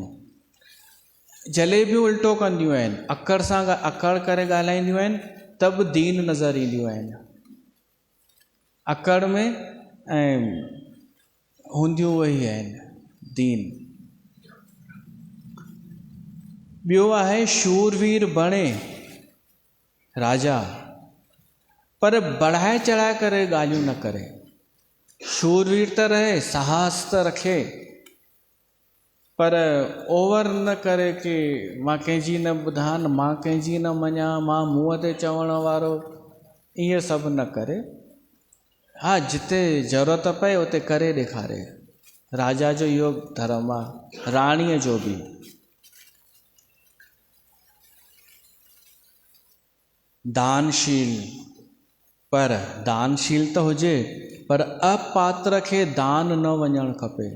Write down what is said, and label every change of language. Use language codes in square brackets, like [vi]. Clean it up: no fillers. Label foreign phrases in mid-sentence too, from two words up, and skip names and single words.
[sd] जलेबियूं उल्टो कंदियूं आहिनि, अकड़ सां अकड़ करे ॻाल्हाईंदियूं आहिनि त बि दीन नज़र ईंदियूं आहिनि। अकड़ में ऐं हूंदियूं उहे ई आहिनि दीन। ॿियो आहे शूरवीर बणे राजा, पर बढ़ाए चढ़ाए करे ॻाल्हियूं न करे। शूरवीर त रहे, साहस त रखे, पर ओवर न करे कि मां कंहिंजी न ॿुधां, मां कंहिंजी न मञां, मां मुंहं ते चवण वारो, इहे सभु न करे। हा, जिते ज़रूरत पए उते करे ॾेखारे। राजा जो इहो धर्म आहे, राणीअ जो बि। दानशील, पर दानशील त हुजे, पर अपात्र खे दान न वञणु खपे।